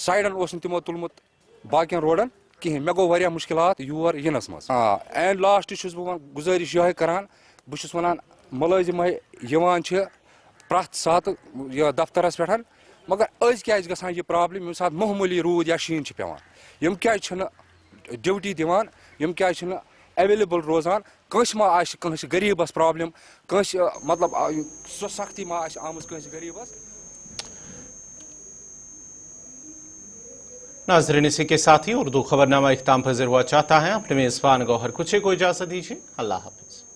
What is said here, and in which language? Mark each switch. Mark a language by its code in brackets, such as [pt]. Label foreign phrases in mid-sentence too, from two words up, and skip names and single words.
[ks] سائڈن اوس نہٕ تِمو تُلمُت باقین روڈن کِہیٖنۍ مےٚ گوٚو واریاہ مُشکِلات یور یِنس منٛز [en] and last [ks] چھُس بہٕ گُزٲرِش یِہوٚے کران بہٕ چھُس وَنان مُلٲزِم یِوان چھِ پرٛٮ۪تھ ساتہٕ یہِ دفترس پٮ۪ٹھ مگر أزۍ کیٛازِ گژھان یہِ پرٛابلِم ییٚمہِ ساتہٕ معموٗلی روٗد یا شیٖن چھِ پٮ۪وان یِم کیٛازِ چھِنہٕ ڈیوٹی دِوان یِم کیٛازِ چھِنہٕ ایویلیبل روزان کٲنٛسہِ ما آسہِ کٲنٛسہِ غریٖبس پرٛابلِم کٲنٛسہِ مطلب سۄ سختی ما آسہِ آمٕژ کٲنٛسہِ غریٖبس. [ur] ناظرین اسی کے ساتھ ہی اردو خبرنامہ اختتام پذیر ہوا چاہتا ہے. اپنے میزبان گوہر کچھ کو اجازت دیجیے. اللہ حافظ.